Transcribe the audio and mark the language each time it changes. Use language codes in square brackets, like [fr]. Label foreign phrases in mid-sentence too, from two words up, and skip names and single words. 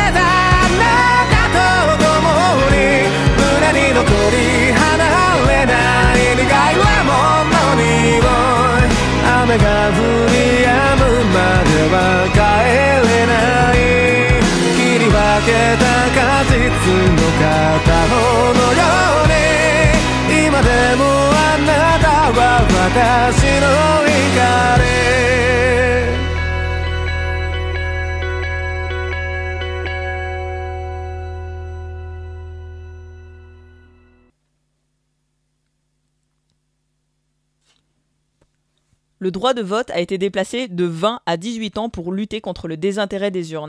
[ja] たあなたと共に胸に残り離れない苦いはものに雨が降り止むまでは帰れない切り分けた果実の片方のように今でもあなたは私の光 [fr] Le droit de vote a été déplacé de 20 à 18 ans pour lutter contre le désintérêt des urnes.